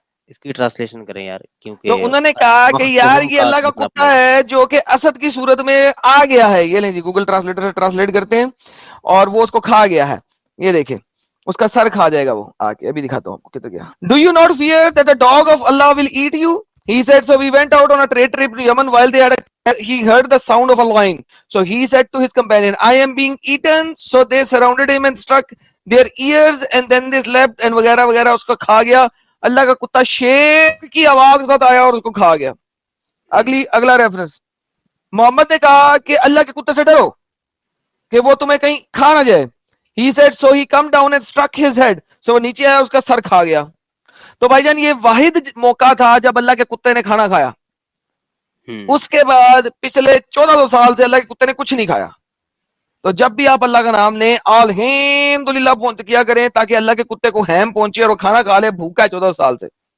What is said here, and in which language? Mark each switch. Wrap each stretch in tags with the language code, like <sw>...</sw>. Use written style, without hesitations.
<hi>इसकी ट्रांसलेशन करें यार, क्योंकि तो उन्होंने कहा कि यार ये अल्लाह का कुत्ता है जो कि असद की सूरत में आ गया है। ये लें जी, गूगल ट्रांसलेटर से ट्रांसलेट करते हैं, और वो उसको खा गया है। ये देखें, उसका सर खा जाएगा वो आके। अभी दिखाता हूँ आपको किधर गया।</hi> <en>Do you not fear that the dog of Allah will eat you? He said, so we went out on a trade trip to Yemen. While he heard the sound of a lion. So he said to his companion, I am being eaten. So they surrounded him and struck their ears, and then they slept, and</en> <hi>वगैरह वगैरह। उसको खा गया। अल्लाह का कुत्ता शेर की आवाज के साथ आया और उसको खा गया। अगला रेफरेंस, मोहम्मद ने कहा कि अल्लाह के कुत्ते से डरो कि वो तुम्हें कहीं खा ना जाए।</hi> <en>He said, so he come down and struck his head.</en> <hi>So वो नीचे आया, उसका सर खा गया। तो भाईजान ये वाहिद मौका था जब अल्लाह के कुत्ते ने खाना खाया। उसके बाद पिछले 1400 साल से अल्लाह के कुत्ते ने कुछ नहीं खाया। तो जब भी आप अल्लाह का नाम लें, अल्हम्दुलिल्लाह किया करें, ताकि अल्लाह के कुत्ते को हैम पहुंचे और वो खाना खा ले। भूखा है 1400 साल से।</hi>